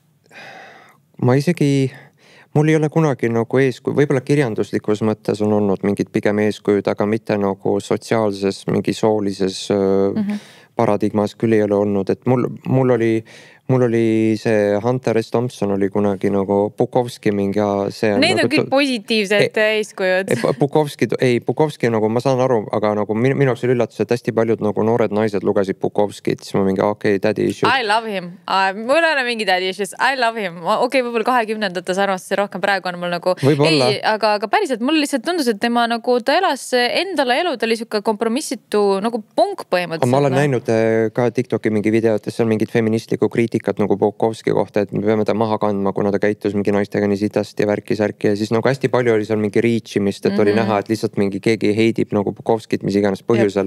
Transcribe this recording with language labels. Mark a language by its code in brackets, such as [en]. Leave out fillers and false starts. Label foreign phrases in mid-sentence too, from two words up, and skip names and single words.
[et] Ma isegi, mul ei ole kunagi nagu eeskuju, võib-olla kirjanduslikus mõttes on olnud mingid pigem eeskujud, aga mitte nagu sotsiaalses, mingi soolises paradigmas küll ei ole olnud, et mul oli see Hunter S. Thompson oli kunagi nagu Bukovski mingi see need on nagu, kõik positiivsed eeskujud. Bukovski nagu ma saan aru, aga nagu minu jaoks oli üllatus, et hästi paljud nagu noored naised lugesid Bukovskit, siis ma mingi [en] daddy issues. I love him. [et] Mul ei ole mingi [en] daddy issues. I love him. [et] Võib-olla 20-ndates arvastasin rohkem, praegu on mul nagu aga päriselt mul lihtsalt tundus, et tema nagu ta elas endale elu, ta oli siuke kompromissitu nagu punk põhimõtteliselt. Ma olen näinud ka TikToki mingi videotes, seal mingid feministliku kriitikat nagu Bukovski kohta, et me peame ta maha kandma, kuna ta käitus mingi naistega nii sitast ja värki ja siis nagu hästi palju oli seal mingi reachimist, et oli näha, et lihtsalt mingi keegi heidib nagu Bukovskit mis iganes põhjusel.